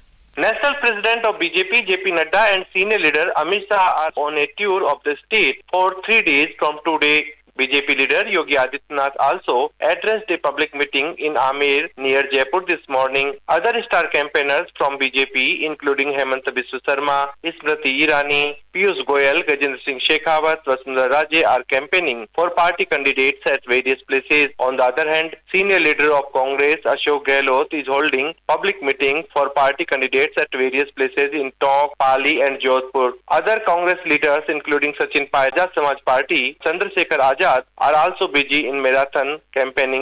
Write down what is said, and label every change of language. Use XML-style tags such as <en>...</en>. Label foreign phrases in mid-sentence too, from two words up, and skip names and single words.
<en>National President of BJP, JP Nadda, and senior leader Amit Shah are on a tour of the state for 3 days from today. BJP leader Yogi Adityanath also addressed a public meeting in Amer near Jaipur this morning. Other star campaigners from BJP, including Hemanta Biswa Sarma, Smriti Irani, Piyush Goyal, Gajendra Singh Shekhawat, Vasundhara Raje are campaigning for party candidates at various places. On the other hand, senior leader of Congress Ashok Gehlot is holding public meetings for party candidates at various places in Tonk, Pali and Jodhpur. Other Congress leaders including Sachin Pai, Samaj Party, Chandrasekhar Azad are also busy in marathon campaigning.</en>